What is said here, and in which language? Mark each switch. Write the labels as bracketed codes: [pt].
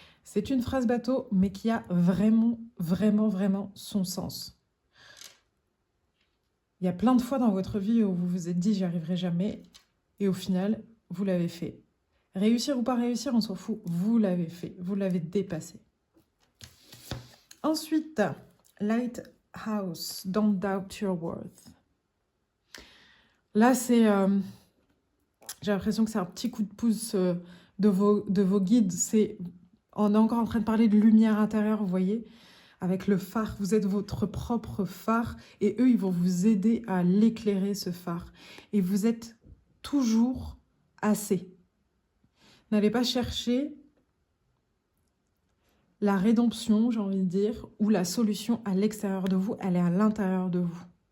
[fr] C'est une phrase bateau, mais qui a vraiment, vraiment, vraiment son sens. Il y a plein de fois dans votre vie où vous vous êtes dit « j'y arriverai jamais » et au final, vous l'avez fait. Réussir ou pas réussir, on s'en fout. Vous l'avez fait, vous l'avez dépassé. [en] Ensuite, Lighthouse, don't doubt your worth. [fr] Là, c'est... j'ai l'impression que c'est un petit coup de pouce de vos guides. On est encore en train de parler de lumière intérieure, vous voyez, avec le phare. Vous êtes votre propre phare et eux, ils vont vous aider à l'éclairer, ce phare. Et vous êtes toujours assez. N'allez pas chercher la rédemption, j'ai envie de dire, ou la solution à l'extérieur de vous, elle est à l'intérieur de vous.